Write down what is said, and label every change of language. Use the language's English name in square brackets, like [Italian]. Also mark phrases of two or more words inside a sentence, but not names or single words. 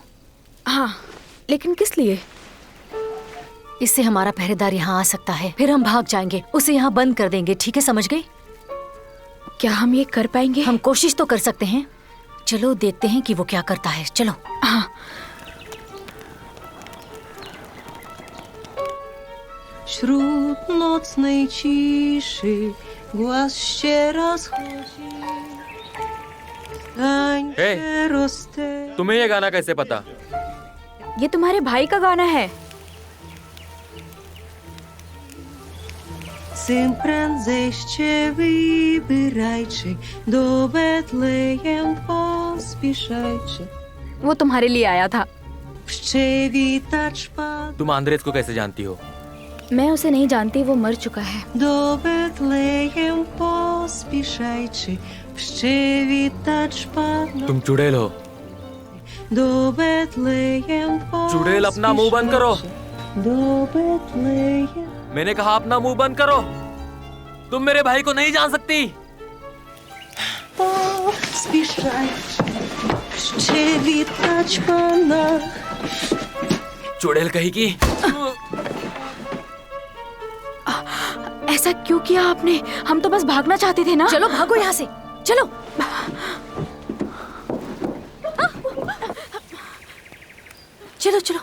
[Hindi] हाँ, लेकिन किस लिए? इससे हमारा पहरेदार यहाँ आ सकता है, फिर हम भाग जाएंगे, उसे यहाँ बंद कर देंगे। ठीक है, समझ गई? क्या हम ये कर पाएंगे? हम कोशिश तो कर सकते हैं। चलो देखते हैं कि वो क्या करता है। चलो। हाँ। [Polish] Wśród nocnej ciszy głaz się rozchodzi. Tańczy rozte. [Hindi] तुम्हें ये गाना कैसे पता? ये तुम्हारे भाई का गाना है। [Polish] Syn prędzej się wybierajcie, do Betlejem pospieszajcie. [Hindi] वो तुम्हारे लिए आया था। [Polish] Przywitać Pan [Hindi] तुम आंद्रेस को कैसे जानती हो? मैं उसे नहीं जानती, वो मर चुका है। [Polish] do Betlejem pospieszajcie, przywitać Pana [Hindi] तुम चुड़ैल हो। [Polish] do Betlejem [Hindi] चुड़ैल, अपना मुंह बंद करो। [Polish] do Betlejem [Hindi] मैंने कहा अपना मुंह बंद करो। तुम मेरे भाई को नहीं जान सकती। [Polish] pospieszajcie, przywitać Pana. [Hindi] चुड़ैल कही की। ऐसा क्यों किया आपने? हम तो बस भागना चाहते थे ना। चलो भागो यहाँ से। चलो। चलो चलो।